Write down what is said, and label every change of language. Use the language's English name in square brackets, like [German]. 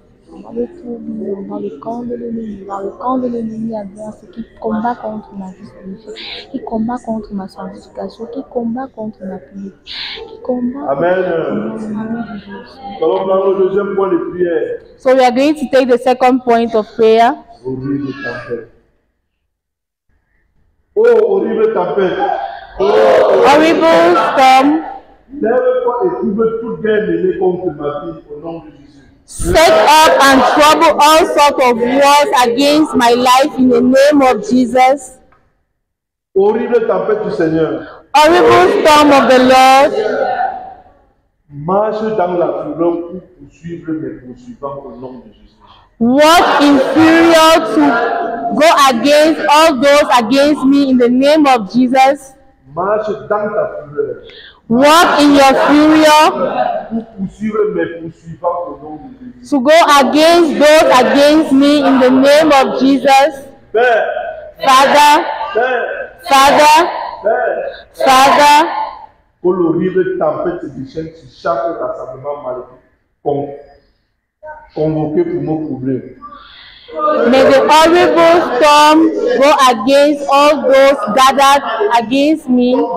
[French] Dans le camp de l'ennemi adverse qui combat contre ma vie spirituelle, qui combat contre ma sanctification, qui combat contre ma purité, qui combat Amen. contre le nom de Jésus. Nous allons prendre le deuxième point de prière. [English] So we are going to take the second point of prayer. [French] Horrible tempête. Oh, horrible tempête. [English] Horrible storm, [French] Lève-toi et trouve toute guerre menée contre ma vie au nom de Jésus. [English] set up and trouble all sorts of wars against my life in the name of Jesus. [French] Horrible tempête du Seigneur. [English] Horrible storm of the Lord, [French] Marche dans la fureur pour poursuivre mes poursuivants au nom de Jésus. [English] walk inferior to go against all those against me in the name of Jesus. [French] Marche dans ta fureur [English] Walk in your fury [French] pour poursuivre mes poursuivants au nom de Jésus. [English] to go against those against me in the name of Jesus. [French] Père, [English] Father, [French] Père, [English] Father, [French] Père, [English] Father, [French] que l'horrible tempête se déchaîne sur chaque rassemblement maléfique convoqué pour mon problème. [English] may the horrible storm go against all those gathered against me.